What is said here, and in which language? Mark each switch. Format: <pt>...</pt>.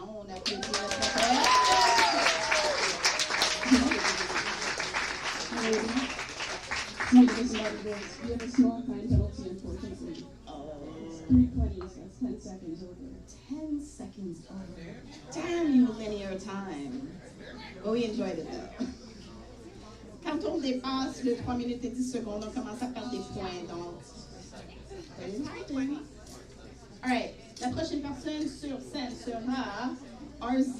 <fr>Oh, on applaudit pour notre poète.</fr> <en>You have a small fine penalty, unfortunately. Oh, 320, so that's 10 seconds over. 10 seconds over. Damn you, linear time. But we enjoyed it though.</en> <fr>Quand on dépasse le 3 minutes et 10 secondes, on commence à perdre des points, donc.</fr> <en>All right,</en> <fr>la prochaine personne sur scène sera RZ, RZ.</fr>